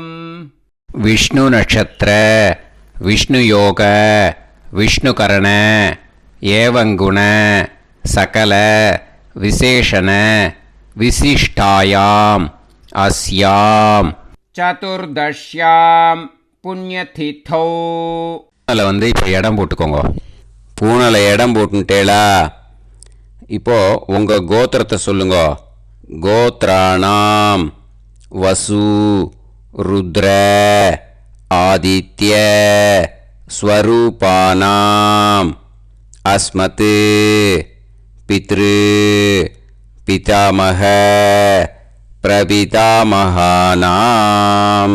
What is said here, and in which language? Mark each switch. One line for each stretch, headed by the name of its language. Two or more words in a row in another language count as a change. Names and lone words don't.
Sanskrit: विष्णु नक्षत्र विष्णु योग विष्णुकरण एवं गुण सकल विशेषण विशिष्टायां अस्यां चतुर्दश्यां पुण्यतिथौ.
Tamil: அதில் வந்து இப்போ இடம் போட்டுக்கோங்க. பூனலை இடம் போட்டுட்டேளா? இப்போது உங்கள் கோத்திரத்தை சொல்லுங்க.
Sanskrit: गोत्राणाम् वसु रुद्र आदित्य स्वरूपाणाम् अस्मत् पितृ पितामह प्रपितामहानाम्.